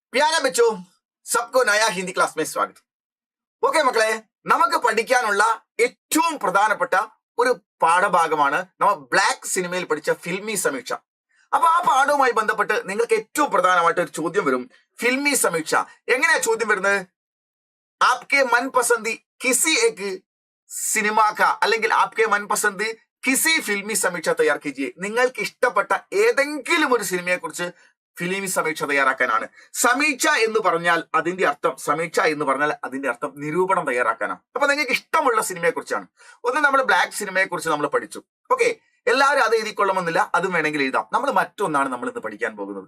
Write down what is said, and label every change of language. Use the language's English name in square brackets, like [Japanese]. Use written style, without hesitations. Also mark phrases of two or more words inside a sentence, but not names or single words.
[Hindi] प्यारे बच्चों, सबको नया हिंदी क्लास में स्वागत. [Malayalam] ഓക്കെ മക്കളെ, നമുക്ക് പഠിക്കാനുള്ള ഏറ്റവും പ്രധാനപ്പെട്ട ഒരു പാഠഭാഗമാണ് നമ്മൾ ബ്ലാക്ക് സിനിമയിൽ പഠിച്ച [Hindi] फ़िल्मी समीक्षा. [Malayalam] അപ്പൊ ആ പാഠവുമായി ബന്ധപ്പെട്ട് നിങ്ങൾക്ക് ഏറ്റവും പ്രധാനമായിട്ട് ഒരു ചോദ്യം വരും. [Hindi] फ़िल्मी समीक्षा [Malayalam] എങ്ങനെയാ ചോദ്യം വരുന്നത്? [Hindi] ആപ്കെ मनपसंद किसी एक സിനിമ का അല്ലെങ്കിൽ ആപ്കെ मनपसंद किसी फ़िल्मी समीक्षा तैयार कीजिए. [Malayalam] നിങ്ങൾക്ക് ഇഷ്ടപ്പെട്ട ഏതെങ്കിലും ഒരു സിനിമയെ കുറിച്ച് [Hindi] फ़िल्मी समीक्षा [Malayalam] തയ്യാറാക്കാനാണ്. സമീക്ഷ എന്ന് പറഞ്ഞാൽ അതിന്റെ അർത്ഥം നിരൂപണം തയ്യാറാക്കാനാണ്. അപ്പൊ നിങ്ങൾക്ക് ഇഷ്ടമുള്ള സിനിമയെ കുറിച്ചാണ്. ഒന്ന് നമ്മൾ ബ്ലാക്ക് സിനിമയെ കുറിച്ച് നമ്മൾ പഠിച്ചു. ഓക്കെ, എല്ലാവരും അത് എഴുതിക്കൊള്ളണമെന്നില്ല, അതും വേണമെങ്കിൽ എഴുതാം. നമ്മൾ മറ്റൊന്നാണ് നമ്മൾ ഇന്ന് പഠിക്കാൻ പോകുന്നത്.